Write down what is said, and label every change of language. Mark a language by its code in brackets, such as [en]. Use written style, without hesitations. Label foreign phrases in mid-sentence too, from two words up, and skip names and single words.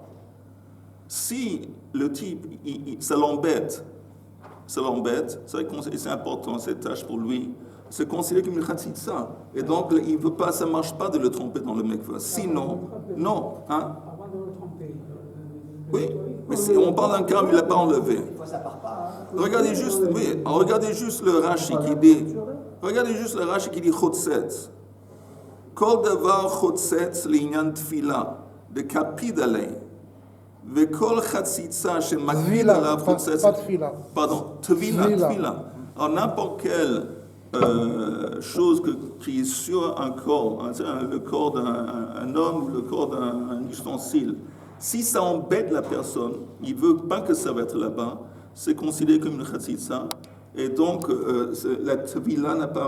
[fr] Si le type, ça l'embête, c'est important cette tâche pour lui, c'est considéré comme une chatzitza. Et donc, il veut pas, ça ne marche pas de le tromper dans le mikveh. Sinon, non. Hein? Oui, mais si on parle d'un cas où il n'a pas enlevé. Ça part pas. Regardez juste le Rashi qui dit chotset. [he] כל דבר חוצץ לענין טבילה דקפיד עליה. וכל חציצה שמקפיד עליו חוצץ. [fr] Pardon, tvila. Alors n'importe quelle chose qui est sur un corps, le corps d'un homme ou le corps d'un ustensile, si ça embête la personne, il ne veut pas que ça va être là-bas, c'est considéré comme une chatzitza, et donc la tvila va pas marcher.